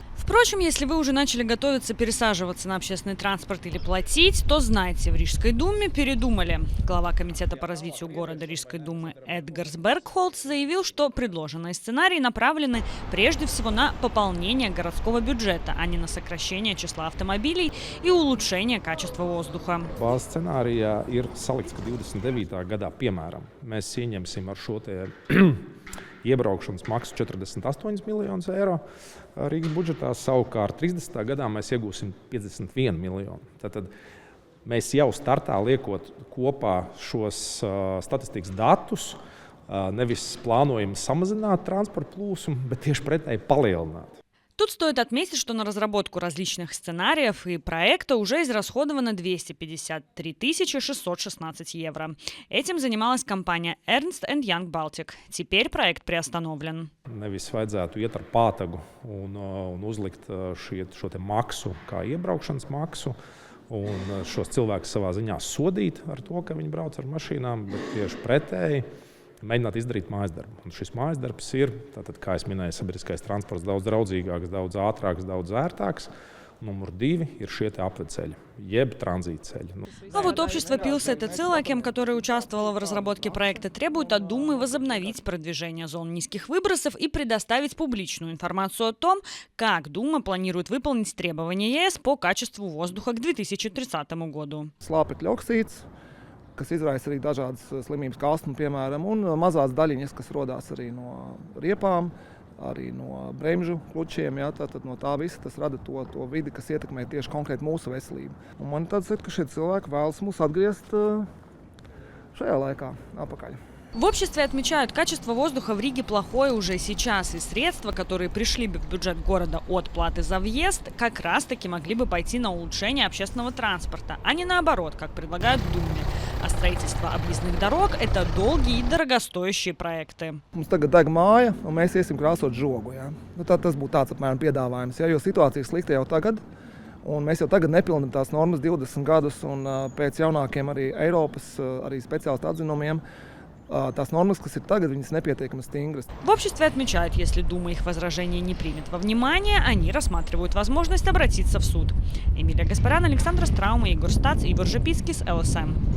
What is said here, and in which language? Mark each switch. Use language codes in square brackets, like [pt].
[ru] Впрочем, если вы уже начали готовиться пересаживаться на общественный транспорт или платить, то знайте, в Рижской думе передумали. Глава комитета по развитию города Рижской думы Эдгарс Бергхолц заявил, что предложенные сценарии направлены прежде всего на пополнение городского бюджета, а не на сокращение числа автомобилей и улучшение качества воздуха. [lv] Bāzes scenārijā ir salikts, ka 29. gadā, piemēram, mēs ieņemsim ar šo iebraukšanas maksu 48 miljonus eiro Rīgas budžetā, savukārt 30. gadā mēs iegūsim 51 miljonu. Tātad mēs jau startā liekot kopā šos statistikas datus, nevis plānojam samazināt transporta plūsmu, bet tieši pretēji palielināt. [ru] Тут стоит отметить, что на разработку различных сценариев и проекта уже израсходовано 253 616 евро. Этим занималась компания Ernst & Young Baltic. Теперь проект приостановлен. [lv] Nevis vajadzētu iet ar pātagu un uzlikt šo te maksu kā iebraukšanas maksu un šos cilvēkus savā ziņā sodīt ar to, ka viņi brauc ar mašīnām, bet tieši pretēji mēģināt izdarīt mājasdarbu. Un šis mājasdarbs ir, tātad, kā es minēju, sabiedriskais transports daudz draudzīgāks, daudz ātrāks, daudz ērtāks. Номер 2 ir šie apveceļi, jeb транзит-ceļi. [ru] А вот общество Пилсет Целакем, которое участвовало в разработке проекта, требует от Думы возобновить продвижение зон низких выбросов и предоставить публичную информацию о том, как Дума планирует выполнить требования ЕС по качеству воздуха к 2030 году. [lv] Slāpekļa oksīds, kas izraisa arī dažādas slimības kā astmu, piemēram, un mazās daļiņas, kas rodās arī no riepām, arī no bremžu klučiem, tātad no tā visa tas rada to vidi, kas ietekmē tieši konkrēti mūsu veselību. Un man tāds ir, ka šie cilvēki vēlas mūs atgriezt šajā laikā apakaļ. [ru] В обществе отмечают, качество воздуха в Риге плохое уже сейчас, и средства, которые пришли бы в бюджет города от платы за въезд, как раз-таки могли бы пойти на улучшение общественного транспорта, а не наоборот, как предлагают в Думе. А строительство объездных дорог – это долгие и дорогостоящие проекты. [lv] Mums tagad deg māja, un mēs iesim krāsot žogu. Tas būtu tāds apmēram piedāvājums, jo situācija slikta jau tagad. Un mēs jau tagad nepildām tās normas 20 gadus, un pēc jaunākiem arī Eiropas arī speciālistu atzinumiem tās нормы, kas ir tagad, viņas nepietiekami stingras. [ru] В обществе отмечают, если Дума их возражения не примет во внимание, они рассматривают возможность обратиться в суд. Эмилия Гаспарян, Александра Страума, Егор Стац, Ивар Жепицкий с ЛСМ.